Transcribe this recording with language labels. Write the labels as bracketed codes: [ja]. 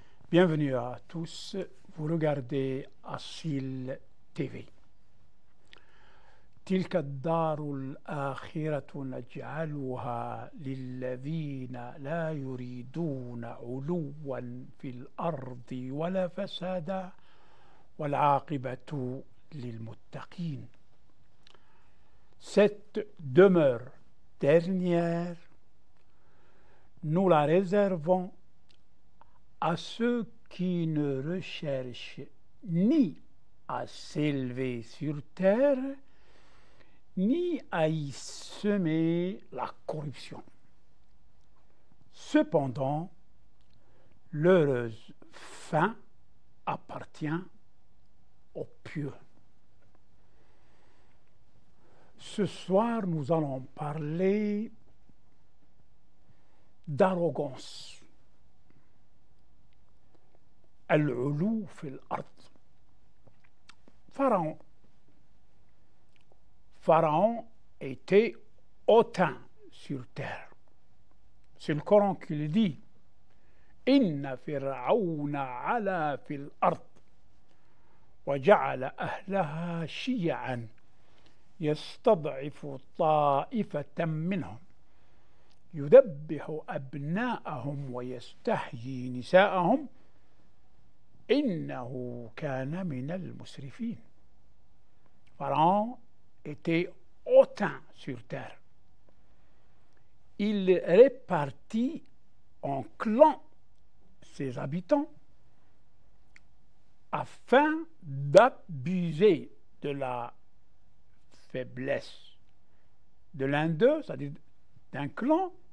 [fr] Bienvenue à tous, vous regardez Asil TV. [ar] تلك الدار الآخرة نجعلها للذين لا يريدون علوا في الأرض ولا فسادا والعاقبة للمتقين. [fr] Cette demeure dernière, nous la réservons à ceux qui ne recherchent ni à s'élever sur terre, ni à y semer la corruption. Cependant, l'heureuse fin appartient aux pieux. Ce soir, nous allons parler d'arrogance. [ar] Al-Ulu fil ard. [fr] Pharaon était hautain sur terre. C'est le Coran qui le dit. [ar] Inna fir'auna ala fil ard wa ja'ala ahlaha shi'an يستضعف طائفة منهم يذبح أبناءهم ويستحيي نساءهم إنه كان من المسرفين. [fr] Pharaon était hautain sur terre. Il répartit en clans ses habitants afin d'abuser de la faiblesse de l'un d'eux, c'est-à-dire d'un clan.